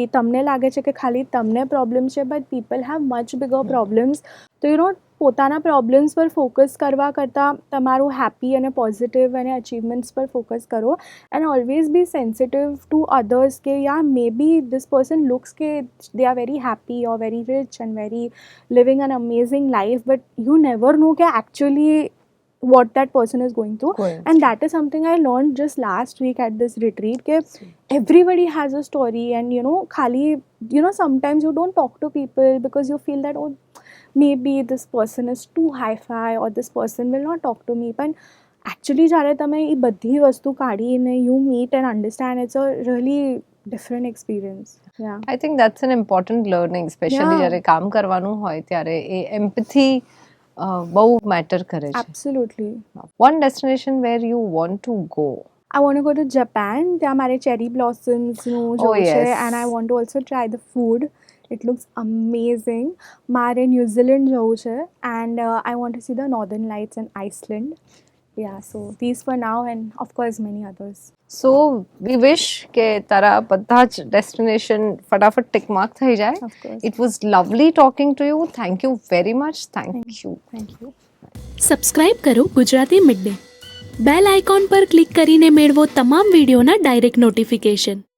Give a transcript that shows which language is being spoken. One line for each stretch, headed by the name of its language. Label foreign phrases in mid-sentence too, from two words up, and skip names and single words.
Gujarati: તમને લાગે છે કે ખાલી તમને પ્રોબ્લેમ છે
English: but people have much bigger problems.
Gujarati: તો પોતાના પ્રોબ્લેમ્સ પર ફોકસ કરવા કરતાં તમારું હેપી અને પોઝિટિવ અને અચીવમેન્ટ્સ પર ફોકસ કરો
English: and always be sensitive to others કે maybe this person looks કે they are very happy or very rich and very living an amazing life, but you never know કે actually what that person is going through. And that is something I learned just last week at this retreat કે everybody has a story and khali sometimes you don't talk to people because you feel that maybe this person is too hi-fi or this person will not talk to me, but actually
Gujarati: જ્યારે તમે એ બધી વસ્તુ કાઢીને
English: you meet and understand, it's a really different experience. Yeah. I think that's an important learning, especially Yeah.
Gujarati: જ્યારે કામ કરવાનું હોય ત્યારે એ empathy
English: બહુ matter કરે
Gujarati: છે.
English: Absolutely. One destination where you want to go. I want to go to Japan.
Gujarati: ત્યાં મારે
English: cherry blossoms
Gujarati: નું જોવું છે
English: yes. and I want to also try the food. It looks amazing.
Gujarati: મારે New Zealand જવું છે
English: and I want to see the northern lights in Iceland. Yeah, so these for now and of course many others. So we wish
Gujarati: કે તારા બધા જ ડેસ્ટિનેશન ફટાફટ
English: tick mark
Gujarati: થઈ જાય.
English: Of course. It was lovely talking to you. Thank you very much. Thank you. Thank you.
Gujarati: સબસ્ક્રાઇબ કરો ગુજરાતી મિડ ડે.
English: bell icon
Gujarati: પર ક્લિક કરીને મેળવો તમામ વિડીયોના
English: direct notification.